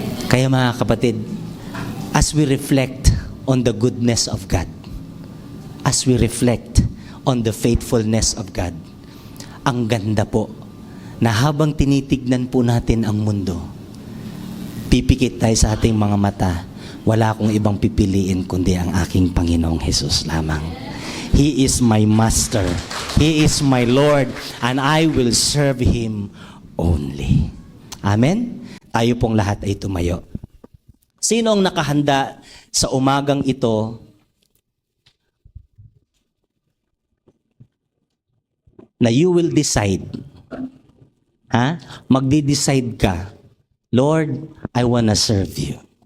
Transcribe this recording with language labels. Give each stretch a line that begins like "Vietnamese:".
Filipino: Kaya mga kapatid,
English: as we reflect on the goodness of God,
Filipino: as we reflect on the faithfulness of God, ang ganda po na habang tinitignan po natin ang mundo, pipikit tayo sa ating mga mata, wala akong ibang pipiliin kundi ang aking Panginoong Hesus lamang.
English: He is my Master. He is my Lord, and I will serve Him only.
Filipino: Amen? Tayo pong lahat ay tumayo. Sino ang nakahanda sa umagang ito na
English: you will decide?
Filipino: Magdi-decide ka,
English: Lord, I wanna serve you.